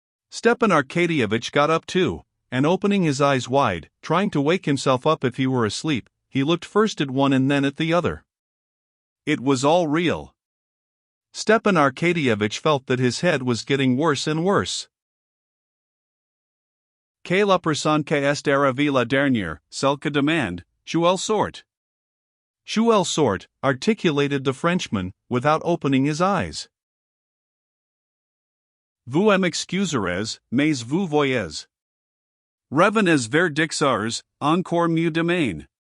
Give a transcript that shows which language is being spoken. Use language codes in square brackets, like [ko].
[en] Stepan Arkadyevitch got up too, and opening his eyes wide, trying to wake himself up if he were asleep, he looked first at one and then at the other. It was all real. Stepan Arkadyevitch felt that his head was getting worse and worse. [fr] Que la personne qui est arrivée la dernière, celle que demande, elle sort. Elle sort, [en] articulated the Frenchman, without opening his eyes. [fr] Vous m'excuserez, mais vous voyez. Revenez vers dix encore mieux demain.